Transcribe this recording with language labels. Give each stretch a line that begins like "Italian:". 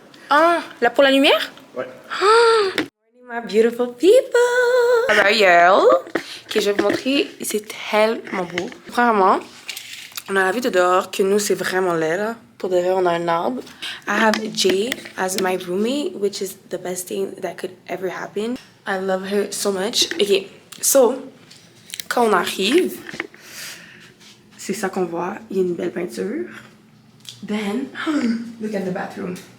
French: Ah, là pour la lumière? Ouais.
English: My beautiful people! How are you? Ok,
French: je vais vous montrer. C'est tellement beau. Premièrement, on a la vue de dehors que nous, c'est vraiment laid, là. Pour de vrai, on a un arbre.
English: I have Jay as my roommate, which is the best thing that could ever happen. I love her so much.
French: Ok, so, quand on arrive, c'est ça qu'on voit. Il y a une belle peinture.
English: Then, look at the bathroom.